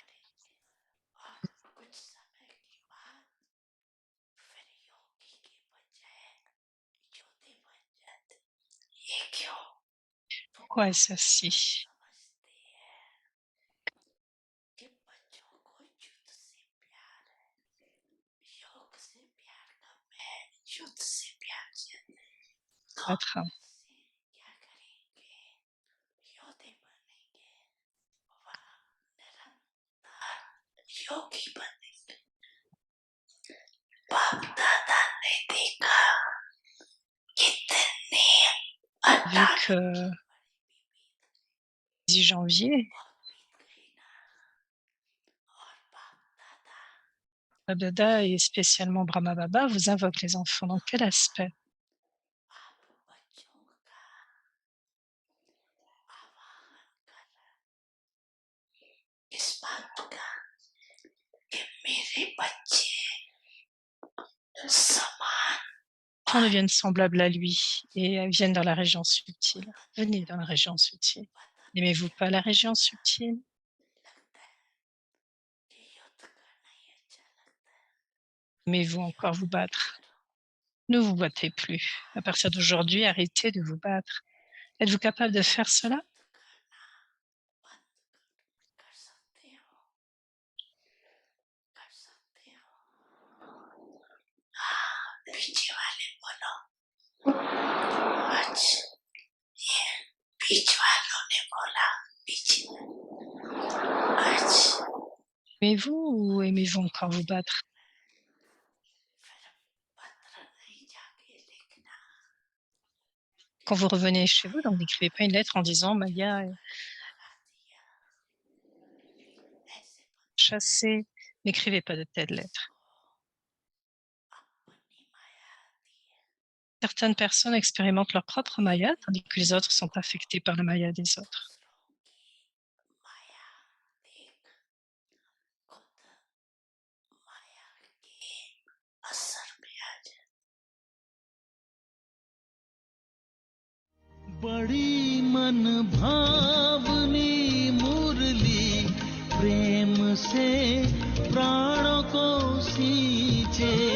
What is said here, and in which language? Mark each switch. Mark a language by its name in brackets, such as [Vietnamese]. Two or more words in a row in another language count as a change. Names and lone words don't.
[French] Pourquoi est-ce ainsi? Battre. [Hindi] योगी बनेंगे। बाप दादा ने देखा कितने [French] Vu que 10 janvier, Bab Dada et spécialement Brahma Baba vous invoquent les enfants. Dans quel aspect? [Hindi] इस बात का कि मेरे बच्चे समान [French] Enfants deviennent semblables à lui et viennent dans la région subtile. Venez dans la région subtile. N'aimez-vous pas la région subtile? Aimez-vous encore vous battre? Ne vous battez plus. À partir d'aujourd'hui, arrêtez de vous battre. Êtes-vous capable de faire cela? [Hindi] पीछे वाले बोलो आज ये बीच वालों ने बोला पीछे आज [French] Aimez-vous ou aimez-vous encore vous battre? Quand vous revenez chez vous, donc n'écrivez pas une lettre en disant Maya est chassée. N'écrivez pas de telles lettres. Certaines personnes expérimentent leur propre Maya, tandis que les autres sont affectés par la Maya des autres. [Hindi] बड़ी मन भावनी मुरली प्रेम से प्राणों को सींचे